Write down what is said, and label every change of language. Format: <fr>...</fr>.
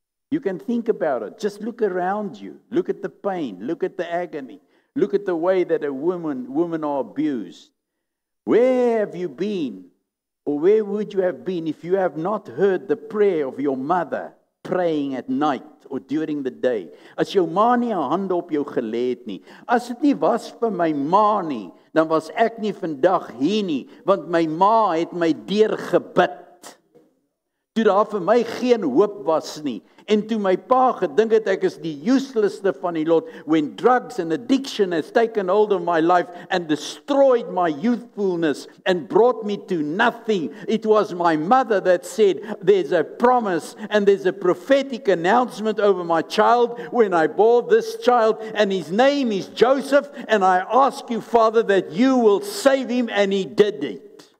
<en>You can think about it. Just look around you. Look at the pain. Look at the agony. Look at the way that women are abused. Where have you been, or where would you have been if you have not heard the prayer of your mother praying at night or during the day?</en> <af>As jou ma nie 'n hand op jou gelê het nie, as dit nie was vir my ma nie, dan was ek nie vandag hier nie, want my ma het my deurgebid. Toe daar vir my geen hoop was nie, en toe my pa gedink het ek is die uselessste van die lot,</af> <en>when drugs and addiction has taken hold of my life and destroyed my youthfulness and brought me to nothing, it was my mother that said, there's a promise and there's a prophetic announcement over my child when I bore this child, and his name is Joseph, and I ask you, Father, that you will save him, and he did it.</en>